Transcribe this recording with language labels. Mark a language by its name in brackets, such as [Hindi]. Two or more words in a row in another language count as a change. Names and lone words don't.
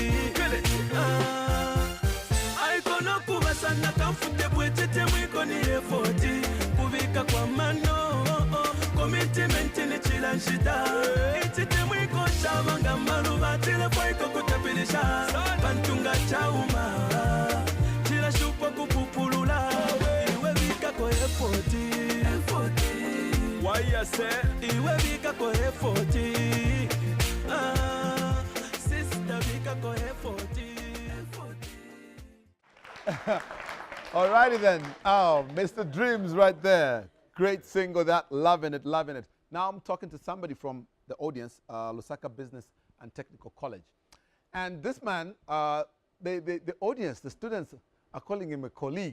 [Bemba] aikona kuba sana kamfute bwechitemu iko ni efoti kubika kwa mano commitment ni chila nshita ichitemu iko chavanga maluva tila poiko kutapilisha pantunga chauma chila shupa kupupulula iwe vika ko efoti [English] why I say [Bemba] iwe vika ko efoti sister vika ko efoti. [English] Alrighty then. Oh, Mr. Dreams right there. Great single that. Loving it, loving it. Now I'm talking to somebody from the audience, Lusaka Business and Technical College. And this man, the audience, the students are calling him a colleague.